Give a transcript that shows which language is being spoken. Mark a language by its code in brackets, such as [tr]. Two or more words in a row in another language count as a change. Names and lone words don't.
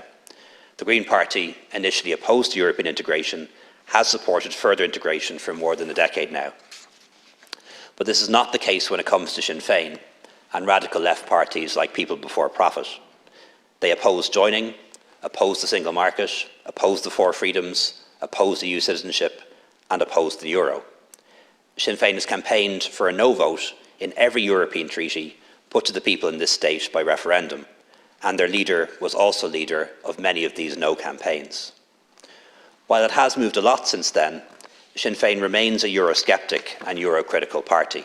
[en] The Green Party, initially opposed to European integration, has supported further integration for more than a decade now. But this is not the case when it comes to Sinn Féin and radical left parties like People Before Profit. They oppose joining, oppose the single market, oppose the four freedoms, oppose EU citizenship and oppose the euro. Sinn Féin has campaigned for a no vote in every European treaty put to the people in this state by referendum, and their leader was also leader of many of these no campaigns. While it has moved a lot since then, Sinn Féin remains a Eurosceptic and Euro-critical party.